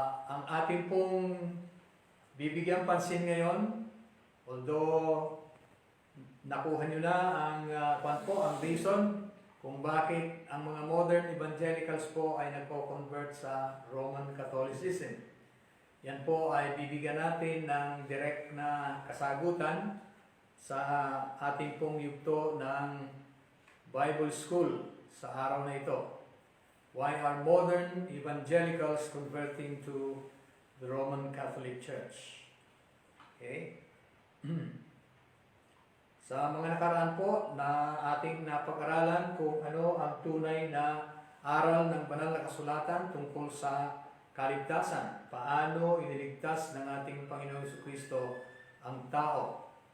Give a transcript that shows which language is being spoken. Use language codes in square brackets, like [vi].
[tl] Ang ating pong bibigyan pansin ngayon, although nakuha nyo na ang reason kung bakit ang mga modern evangelicals po ay nagko-convert sa Roman Catholicism. Yan po ay bibigyan natin ng direct na kasagutan sa ating pong yugto ng Bible School sa araw na ito. [en] Why are modern evangelicals converting to the Roman Catholic Church? Okay? [tl] Sa mga nakaraan po na ating napag-aralan kung ano ang tunay na aral ng banal na kasulatan tungkol sa kaligtasan. Paano iniligtas ng ating Panginoong Jesucristo ang tao.